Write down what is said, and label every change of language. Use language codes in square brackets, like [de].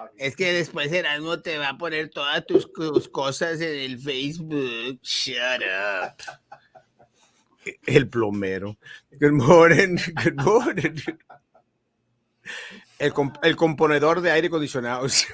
[es] Es que después Erasmo te va a poner todas tus cosas en el Facebook. [en] Shut up. [es] El plomero. [en] Good morning, good morning. [es] El componedor de aire acondicionado.